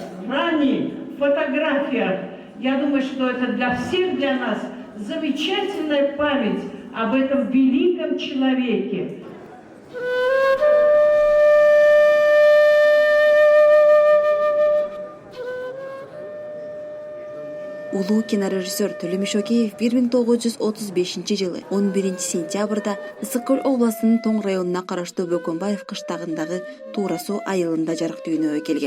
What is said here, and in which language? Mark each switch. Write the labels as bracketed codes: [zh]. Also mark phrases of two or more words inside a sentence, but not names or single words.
[ru] Ранний фотография. Я думаю, что это для всех, для нас замечательная память об этом великом человеке. [ky] Улуу кинорежиссер Төлөм Шөкеев 1935-жылы 11-сентябрда Ысык-Көл областынын Тоң районуна караштуу Бөкөнбаев кыштагындагы Туура суу айылында жарык дүйнөгө келген.